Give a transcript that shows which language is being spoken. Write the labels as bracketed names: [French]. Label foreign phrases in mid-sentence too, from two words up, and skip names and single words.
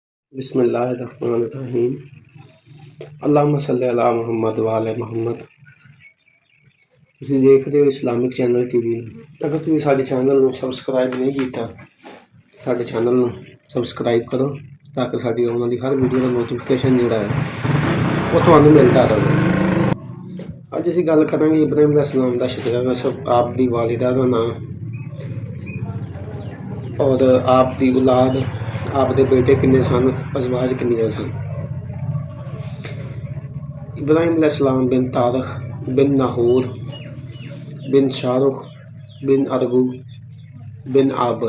[Arabic] بسم الله الرحمن الرحيم. اللهم صل على محمد و آل محمد. [Punjabi] ਤੁਸੀਂ ਦੇਖਦੇ ਹੋ ਇਸਲਾਮਿਕ ਚੈਨਲ ਟੀਵੀ ਨੂੰ। ਅਗਰ ਤੁਸੀਂ ਸਾਡੇ ਚੈਨਲ ਨੂੰ ਸਬਸਕ੍ਰਾਈਬ ਨਹੀਂ ਕੀਤਾ ਸਾਡੇ ਚੈਨਲ ਨੂੰ ਸਬਸਕ੍ਰਾਈਬ ਕਰੋ ਤਾਂ ਕਿ ਸਾਡੀ ਆਉਣ ਵਾਲੀ ਹਰ ਵੀਡੀਓ ਦਾ ਨੋਟੀਫਿਕੇਸ਼ਨ ਜਿਹੜਾ ਹੈ ਉਹ ਤੁਹਾਨੂੰ ਮਿਲਦਾ ਰਹੇ। ਅੱਜ ਅਸੀਂ ਗੱਲ ਕਰਾਂਗੇ ਇਬਰਾਹੀਮ अलैहिस्सलाम ਦਾ ਸ਼ਜਰਾ ਨਸਬ, ਆਪ ਦੀ ਵਾਲਿਦਾ ਦਾ ਨਾਮ ਔਰ ਆਪ ਦੀ ਔਲਾਦ, ਆਪ ਦੇ ਬੇਟੇ ਕਿੰਨੇ ਸਨ, ਅਜ਼ਵਾਜ ਕਿੰਨੀਆਂ ਸਨ। इब्राहिम अलैहिस्सलाम बिन तारख बिन नाहूर बिन शाहरुख बिन अरगू बिन आबर।